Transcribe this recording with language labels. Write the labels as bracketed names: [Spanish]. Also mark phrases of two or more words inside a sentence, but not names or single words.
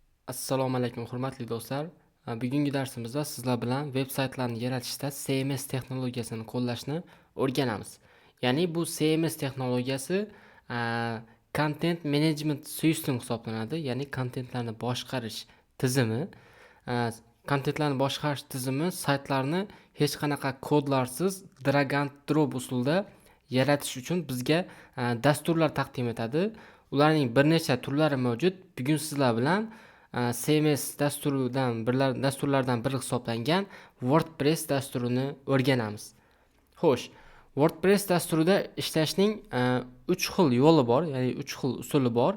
[Uzbek] Assalomu alaykum hurmatli do'stlar. Bugungi darsimizda sizlar bilan veb-saytlarni yaratishda CMS texnologiyasini qo'llashni o'rganamiz. Ya'ni bu CMS texnologiyasi [English] Content Management System [Uzbek] hisoblanadi. Ya'ni kontentlarni boshqarish tizimi. Kontentlarni boshqarish tizimi saytlarni hech qanaqa kodlarsiz [English] drag and drop [Uzbek] usulida yaratish uchun bizga dasturlar taqdim etadi. Ularning bir necha turlari mavjud. Bugun sizlar bilan CMS dasturlardan biri hisoblangan WordPress dasturini o'rganamiz. Xo'sh, WordPress dasturida ishlashning 3 xil yo'li bor, ya'ni 3 xil usuli bor.